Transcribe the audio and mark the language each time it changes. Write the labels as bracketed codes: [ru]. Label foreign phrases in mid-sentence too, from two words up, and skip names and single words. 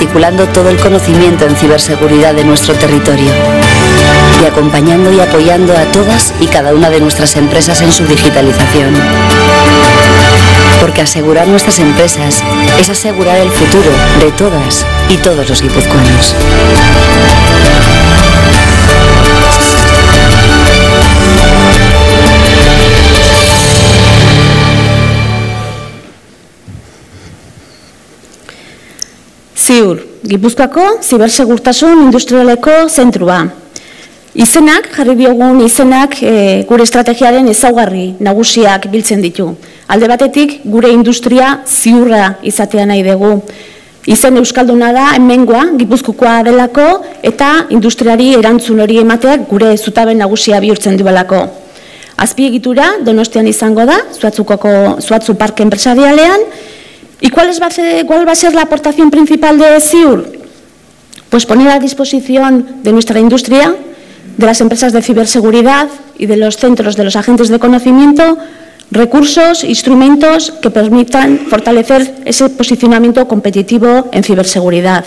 [es] articulando todo el conocimiento en ciberseguridad de nuestro territorio y acompañando y apoyando a todas y cada una de nuestras empresas en su digitalización. Porque asegurar nuestras empresas es asegurar el futuro de todas y todos los guipuzcoanos. [eu] Ziur, Gipuzkoako zibersegurtasun industrialeko zentrua. Izenak, jarri diogun izenak gure estrategiaren ezaugarri nagusiak biltzen ditu. Alde batetik, gure industria ziurra izatea nahi dugu. Izen euskalduna da, hemengoa, Gipuzkoakoa delako, eta industriari erantzun hori emateak gure zutabe nagusia bihurtzen duelako. Azpiegitura Donostian izango da, Zuatzu Parque Empresarialean. [es] ¿Y cuál va a ser la aportación principal de Ziur? Pues poner a disposición de nuestra industria, de las empresas de ciberseguridad y de los centros, de los agentes de conocimiento, recursos, instrumentos que permitan fortalecer ese posicionamiento competitivo en ciberseguridad.